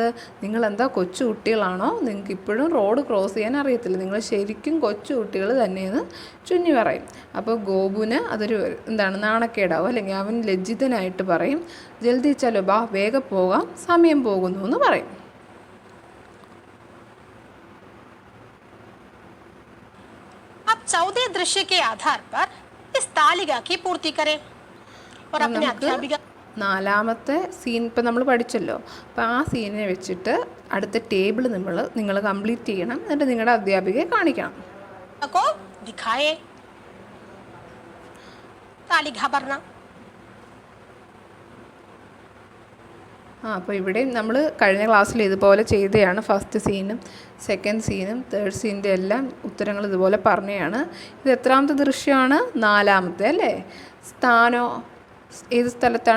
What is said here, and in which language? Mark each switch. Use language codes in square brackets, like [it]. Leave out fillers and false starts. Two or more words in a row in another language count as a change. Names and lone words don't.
[ml] നിങ്ങളെന്താ കൊച്ചു കുട്ടികളാണോ? നിങ്ങൾക്ക് ഇപ്പോഴും റോഡ് ക്രോസ് ചെയ്യാൻ അറിയത്തില്ല, നിങ്ങൾ ശരിക്കും കൊച്ചു കുട്ടികൾ തന്നെയെന്ന് ചുന്നി പറയും. അപ്പോൾ ഗോപുവിന് അതൊരു എന്താണ് നാണക്കേടാവും, അല്ലെങ്കിൽ അവൻ ലജ്ജിതനായിട്ട് പറയും [hi] जल्दी चलो बा, [ml] വേഗം പോകാം, സമയം പോകുന്നു എന്ന് പറയും. [hi] अब 14 दृश्य के आधार पर इस तालिका की पूर्ति करें और अपने अध्यापिका. [ml] നാലാമത്തെ സീൻ ഇപ്പം നമ്മൾ പഠിച്ചല്ലോ. അപ്പോൾ ആ സീനിനെ വെച്ചിട്ട് അടുത്ത ടേബിൾ നിങ്ങൾ കംപ്ലീറ്റ് ചെയ്യണം. എന്നിട്ട് നിങ്ങളുടെ അധ്യാപികയെ കാണിക്കണം. [hi] को दिखाए तालिका भरना. [ml] അപ്പോൾ ഇവിടെ നമ്മൾ കഴിഞ്ഞ ക്ലാസ്സിൽ ഇതുപോലെ ചെയ്തതാണ്. ഫസ്റ്റ് സീനും സെക്കൻഡ് സീനും തേർഡ് സീനിൻ്റെ എല്ലാം ഉത്തരങ്ങൾ ഇതുപോലെ പറഞ്ഞതാണ്. ഇത് എത്രാമത്തെ ദൃശ്യമാണ്? നാലാമത്തെ അല്ലേ? സ്ഥാനോ ഏത് സ്ഥലത്താണ്?